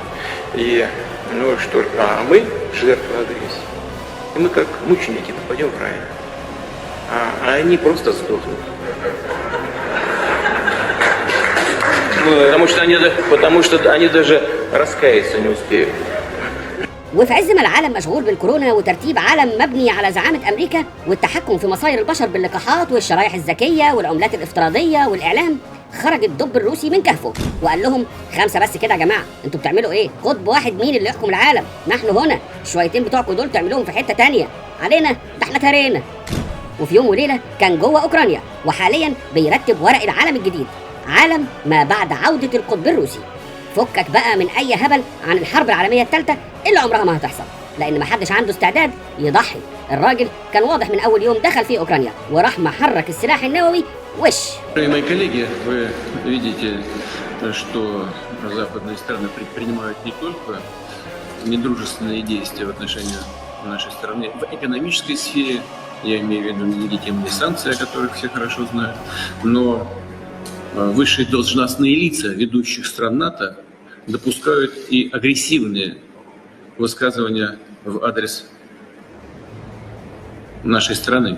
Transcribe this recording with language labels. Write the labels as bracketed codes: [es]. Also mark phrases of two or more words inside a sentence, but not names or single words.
[ru] И, ну что ж, а мы жертвы агрессии. И мы как мученики попадем в рай, а они просто сдохнут. Потому что они даже раскаяться не успеют. [ar] وفي عز ما العالم مشغول بالكورونا وترتيب عالم مبني على زعامة أمريكا والتحكم في مصائر البشر باللقاحات والشرايح الذكية والعملات الافتراضية والإعلام، خرج الدب الروسي من كهفه وقال لهم 5 بس كده يا جماعة، انتوا بتعملوا ايه؟ قطب واحد مين اللي يحكم العالم؟ نحن هنا، الشويتين بتوعكم دول تعملوهم في حتة تانية، علينا ده احنا ترينا. وفي يوم وليلة كان جوه أوكرانيا وحاليا بيرتب ورق العالم الجديد، عالم ما بعد عودة القطب الروسي. فكك بقى من أي هبل عن الحرب العالمية الثالثة اللي عمرها ما هتحصل، لأن ما حدش عنده استعداد يضحي. الراجل كان واضح من أول يوم دخل في أوكرانيا وراح محرك السلاح النووي وش. [ru] Мои коллеги, вы видите, что западные страны предпринимают не только недружественные действия в отношении нашей страны в экономической сфере, я имею в виду нелегитимные санкции, о которых все хорошо знают, но высшие должностные лица ведущих стран НАТО допускают и агрессивные высказывания в адрес нашей страны.